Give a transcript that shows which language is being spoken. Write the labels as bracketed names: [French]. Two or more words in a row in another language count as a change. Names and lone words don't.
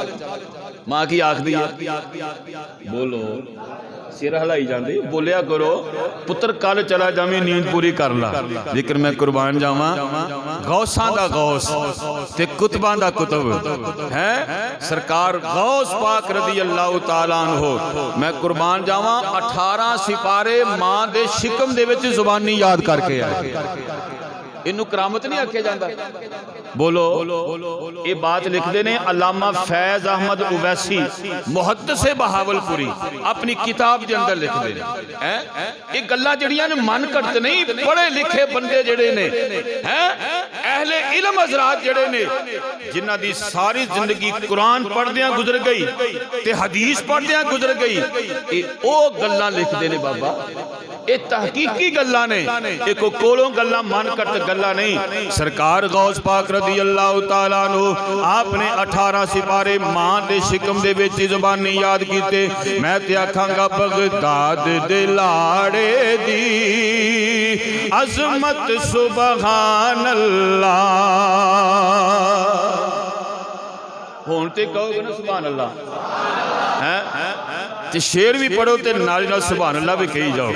[Punjabi] ماں کی آکھدی ہے بولو، سر ہلائی جاتی، بولیا کرو پتر کل چلا جاویں نیند پوری کر لا. لیکن میں قربان جاواں غوثاں دا غوث تے قطباں دا قطب ہے سرکار غوث پاک [Arabic] رضي الله تعالى عنه. [Punjabi] میں قربان جاواں 18 سپارے ماں دے شکم دے وچ زبانی یاد کر کے آئے. اینوں کرامت نہیں آکھیا جاتا؟ بولو، یہ بات لکھتے نے علامہ فیض احمد اویسی محدث بہاولپوری [Urdu] اپنی کتاب کے اندر لکھتے ہیں. [Punjabi] یہ گلاں جیہڑیاں نے من گھٹ نہیں، پڑھے لکھے بندے جیہڑے نے ہیں، اہل علم حضرات جیہڑے نے، جنہاں دی ساری زندگی قرآن پڑھدیاں گزر گئی تے حدیث پڑھدیاں گزر گئی، یہ او گلاں لکھتے نے بابا. یہ تحقیقی گلاں نے، یہ کوئی کولوں گلاں من گھٹ گلاں نہیں. سرکار غوث پاک [Arabic] رضي الله تعالى عنه [Punjabi] آپ نے 18 سپارے ماں دے شکم دے وچ زبانی یاد کیتے. میں تے آکھاں گا بغداد دے لاڑے دی عظمت [Arabic] سبحان الله. [Punjabi] ہن تے کہو گے نا [Arabic] سبحان الله [Punjabi] ہے، تے شعر بھی پڑھو تے نال نال [Arabic] سبحان الله [Punjabi] بھی کہی جاؤ.